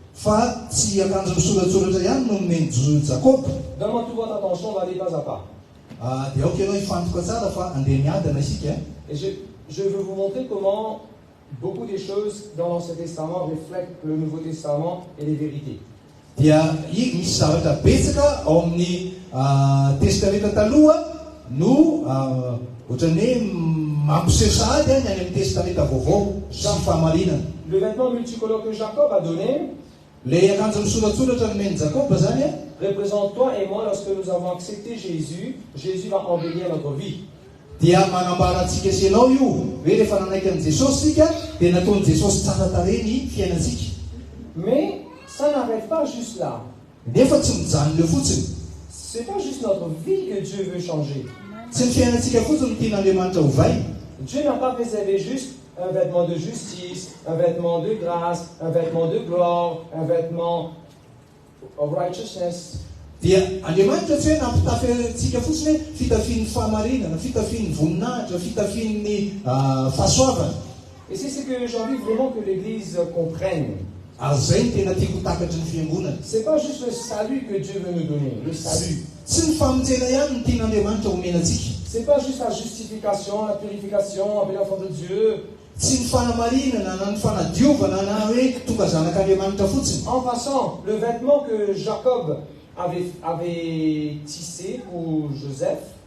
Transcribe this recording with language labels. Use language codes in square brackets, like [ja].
[mg] fa tsy akanjo misoratsoratra ihany no nomeny jakoba [fr] Donne-moi toute votre attention, on va aller pas à pas. [mg] dia aoka ianao hifantoka tsara fa andeha miadana isika [fr] Et je veux vous montrer comment beaucoup des choses dans l'Ancien Testament reflètent le Nouveau Testament et les vérités. [mg] dia misy zavatra betsaka ao amin'ny testamenta taloha no ohatrany hoe mampisesady any any amin'ny testamenta vaovao sy fahamarinana [fr] Le vêtement multicolore que Jacob a donné [mg] le akanjo misoratsoratra nomeny jakoba zany a [fr] représente toi et moi lorsque nous avons accepté Jésus. Jésus va embellir notre vie. [mg] dia manambara antsika sy ianao io hoe rehefa nanaiky an' jesosy sika dia nataony jesosy tsara tare ny fiainantsika [fr] Mais ça n'arrête pas juste là. [mg] nefa tsy mijanona eo fotsiny [fr] C'est pas juste notre vie que Dieu veut changer. [mg] tsy ny fiainantsika fotsiny ny tian'andriamanitra ho vai [fr] Dieu n'a pas préservé juste un vêtement de justice, un vêtement de grâce, un vêtement de gloire, un vêtement [en] of righteousness. [mg] dia andriamanitra tsy hoe nampitafy antsika fotsiny hoe fitafian'ny fahamarinana fitafian'ny voninahitra fitafian'ny fahasoavana [fr] Et c'est ce que j'ai envie vraiment que l'Église comprenne. [mg] ary zay ny tena tiako takatry ny fiangonana [fr] C'est pas juste le salut que Dieu veut nous donner, le salut. [mg] tsy ny famonjena ihany ny tian'andriamanitra homena antsika [fr] C'est pas juste la justification, la purification, appeler l'enfant de Dieu. [mg] tsy ny fanamarinana na ny fanadiovana na hoe tonga zanak'andriamanitra fotsiny [fr] En passant, le vêtement que Jacob avait tissé pour Joseph,